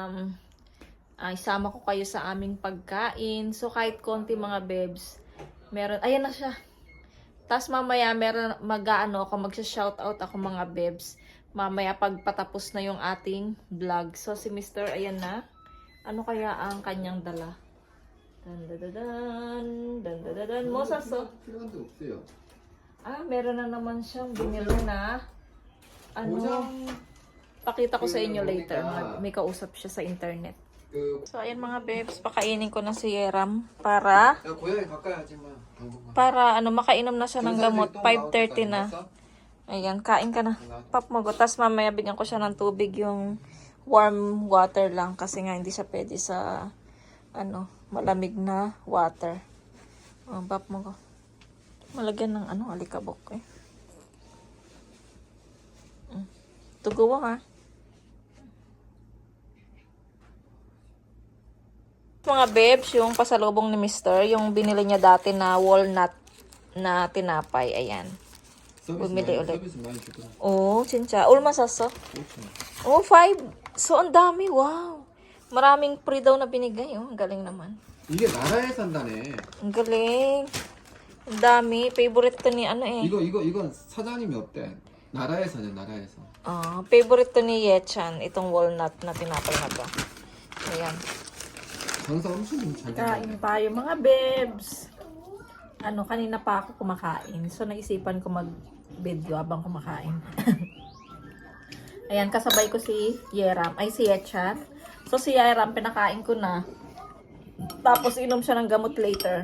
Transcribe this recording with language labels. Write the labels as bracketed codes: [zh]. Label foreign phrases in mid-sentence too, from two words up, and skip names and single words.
[tl] mga bebs, isama ko kayo sa aming pagkain. So, kahit konti mga bebs, meron, ayan na siya. Tapos mamaya, meron, magsha-shoutout ako mga bebs. Mamaya, pagpatapos na yung ating vlog. So, si Mr. ayan na. Ano kaya ang kanyang dala? Dan. Mosas, oh. [ko] 필요한 데 없어요. [tl] Meron na naman siyang binili na. [ko] 모자? [tl] Pakita ko sa inyo later. May kausap siya sa internet. [ko] 그, [tl] So, ayan mga bebs, pakainin ko na si Yeram para [ko] 야, 고양이 가까이 하지 마. 방금만. [tl] makainom na siya ng gamot. 5:30 na. Ayan, kain ka na. Pop mo. Tapos mamaya bigyan ko siya ng tubig, yung [en] warm water [tl] lang. Kasi nga hindi siya pwede sa, malamig na water. Pop mo ko. Malagyan ng alikabok eh. Tugawa ha. Mga bebs, yung pasalubong ni Mr., yung binili niya dati na walnut na tinapay. Ayan. Bumili ulit. [ko] 서비스 많이 주더라. Oh, 진짜. 얼마 샀어? 5천. [tl] Oh, 5. So, ang dami. Wow. Maraming free daw na binigay. Oh, ang galing naman. [ko] 이게 나라에 산다네. [tl] Ang galing. Ang dami. Favorite to ni eh. [ko] 이건 사장님이 없대. 나라에 사냐, 나라에서. [tl] Favorite to ni Yechan. Itong walnut na tinapay na to. Ayan. [ko] 장사 엄청 잘 [tl] Kain [ko] 된다. [tl] tayo mga bebs. Kanina pa ako kumakain. So, naisipan ko mag-video habang kumakain. Ayan, kasabay ko si Yeram. Ay, si Yechan. So, si Yeram, pinakain ko na. Tapos, inom siya ng gamot later.